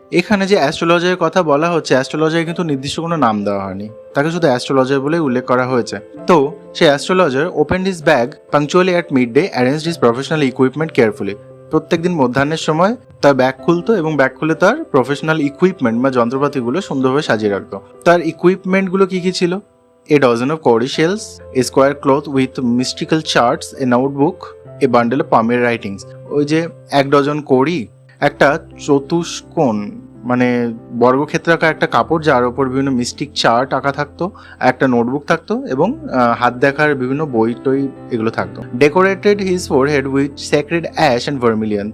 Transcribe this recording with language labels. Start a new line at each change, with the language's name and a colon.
Bangla: এখানে যে অ্যাস্ট্রোলজারের কথা বলা হচ্ছে, অ্যাস্ট্রোলজার কিন্তু নির্দিষ্ট কোনো নাম দেওয়া হয়নি, তাকে শুধু অ্যাস্ট্রোলজার বলে উল্লেখ করা হয়েছে। তো সেই
English: Astrologer opened his bag punctually at midday, arranged his professional equipment carefully.
Bangla: প্রত্যেকদিন মধ্যাহ্নের সময় তার ব্যাগ খুলতো এবং ব্যাগ খুলে তার প্রফেশনাল ইকুইপমেন্ট বা যন্ত্রপাতিগুলো সুন্দরভাবে সাজিয়ে রাখতো। তার ইকুইপমেন্টগুলো কি কি ছিল?
English: A dozen of cowrie shells, a square cloth with mystical charts, a notebook, a bundle of palmary writings.
Bangla: ওই যে 1 ডজন কৌড়ি, একটা চতুষ্কোণ মানে বর্গক্ষেত্রাকার একটা কাপড় যার ওপর বিভিন্ন মিস্টিক চার্ট আঁকা থাকতো, একটা নোটবুক থাকতো এবং হাত দেখার বিভিন্ন বই টই এগুলো থাকতো।
English: Decorated his forehead with sacred ash and vermilion.